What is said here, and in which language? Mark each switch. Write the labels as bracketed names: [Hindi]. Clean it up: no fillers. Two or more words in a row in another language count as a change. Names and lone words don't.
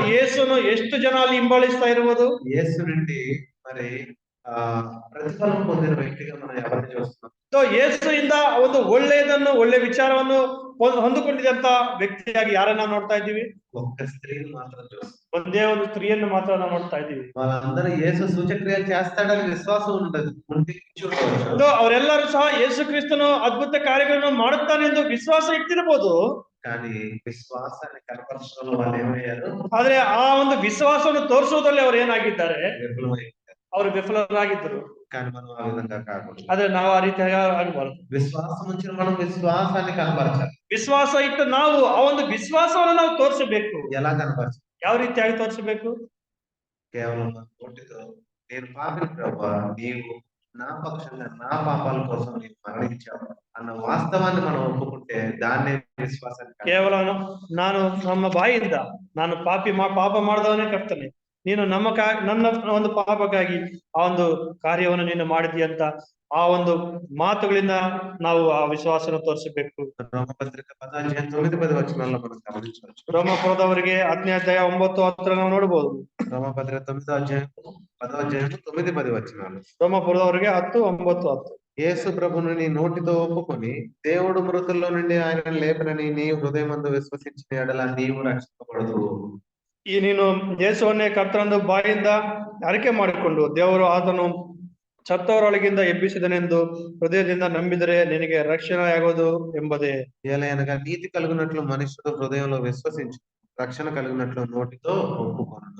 [Kannada] ಯೇಸುను ಎಷ್ಟು ಜನ ಅಲ್ಲಿ ಹಿಂಬಾಲಿಸ್ತಾ ಇರಬಹುದು? [Telugu] యేసు నుండి మరి ಪ್ರತಿಫಲಂ ಹೊಂದಿರುವ ವ್ಯಕ್ತಿగా మనం ఎవరిని చూస్తున్నాం? [Kannada] ಯೇಸುವಿಂದ ಒಂದು ಒಳ್ಳೆಯ ವಿಚಾರವನ್ನು ಹೊಂದಿಕೊಂಡಿದಂತ ವ್ಯಕ್ತಿಯಾಗಿ ಯಾರನ್ನ ನೋಡ್ತಾ ಇದ್ದೀವಿ? [Telugu] ఒక్క స్త్రీని మాత్రం చూస్తాం. [Kannada] ಒಂದೇ ಒಂದು ಸ್ತ್ರೀಯನ್ನು ಮಾತ್ರ ನಾವು ನೋಡ್ತಾ ಇದ್ದೀವಿ. [Telugu] వాళ్ళందరూ యేసు సూచక్రియలు చేస్తాడని విశ్వాసం ఉండదు, ఉంటే చూడవచ్చు. [Kannada] ಅವರೆಲ್ಲರೂ ಸಹ ಯೇಸು ಕ್ರಿಸ್ತನು ಅದ್ಭುತ ಕಾರ್ಯಗಳನ್ನು ಮಾಡುತ್ತಾನೆ ಎಂದು ವಿಶ್ವಾಸ ಇಟ್ಟಿರಬಹುದು. [Telugu] కానీ విశ్వాసాన్ని కనపరచడంలో వాళ్ళు ఏమయ్యారు? [Kannada] ಆದ್ರೆ ಆ ಒಂದು ವಿಶ್ವಾಸವನ್ನು ತೋರಿಸುವುದರಲ್ಲಿ ಅವರು ಏನಾಗಿದ್ದಾರೆ? [Telugu] విఫలమయ్యారు. [Kannada] ಅವರು ವಿಫಲರಾಗಿದ್ದರು. [Telugu] కానీ మనం ఆ విధంగా కాకూడదు. [Kannada] ಆದ್ರೆ ನಾವು ಆ ರೀತಿಯಾಗಿ ಆಗಬಾರದು. [Telugu] విశ్వాసం ఉంచిన మనం విశ్వాసాన్ని కనపరచాలి. [Kannada] ವಿಶ್ವಾಸ ಇಟ್ಟು ನಾವು ಆ ಒಂದು ವಿಶ್ವಾಸವನ್ನು ನಾವು ತೋರಿಸಬೇಕು. [Telugu] ఎలా కనపరచాలి? [Kannada] ಯಾವ ರೀತಿಯಾಗಿ ತೋರಿಸಬೇಕು? [Telugu] కేవలం నోటితో నేను పాపిని ప్రభువా, నీవు నా పక్షంగా నా పాపాల కోసం నీవు మరణించావు అన్న వాస్తవాన్ని మనం ఒప్పుకుంటే దాన్నే విశ్వాసాన్ని [Kannada] ಕೇವಲ ನಾನು ನಮ್ಮ ಬಾಯಿಯಿಂದ ನಾನು ಪಾಪ ಮಾಡಿದವನೇ ಕರ್ತನೆ, ನೀನು ನನ್ನ ಒಂದು ಪಾಪಕ್ಕಾಗಿ ಆ ಒಂದು ಕಾರ್ಯವನ್ನು ನೀನು ಮಾಡಿದಿ ಅಂತ ಆ ಒಂದು ಮಾತುಗಳಿಂದ ನಾವು ಆ ವಿಶ್ವಾಸನ ತೋರಿಸಬೇಕು. [Telugu] రోమపత్రిక 10:9-10 వచనాల్లో మనం గమనించవచ్చు. [Kannada] ರೋಮಪುರದವರಿಗೆ 10ನೇ ಅಧ್ಯಾಯ 9-10 ನಾವು ನೋಡಬಹುದು. [Telugu] రోమపత్రిక 10:9-10 వచనాలు. [Kannada] ರೋಮಪುರದವರಿಗೆ 10:9-10. [Telugu] యేసు ప్రభువుని నీ నోటితో ఒప్పుకొని దేవుడు మృతుల్లో నుండి ఆయన లేపనని నీ హృదయమందు విశ్వసించిన ఎడల నీవు రక్షింపబడదు. [Kannada] ಈ ನೀನು ಯೇಸುವನ್ನೇ ಕರ್ತನೆಂದು ಬಾಯಿಂದ ಅರಿಕೆ ಮಾಡಿಕೊಂಡು ದೇವರು ಆತನು ಸತ್ತವರೊಳಗಿಂದ ಎಬ್ಬಿಸಿದನೆಂದು ಹೃದಯದಿಂದ ನಂಬಿದರೆ ನಿನಗೆ ರಕ್ಷಣೆಯಾಗೋದು ಎಂಬುದೇ. [Telugu] ఏలయనగా నీతి కలుగునట్లు మనుషుడు హృదయంలో విశ్వసించు, రక్షణ కలిగినట్లు నోటితో ఒప్పుకొనును.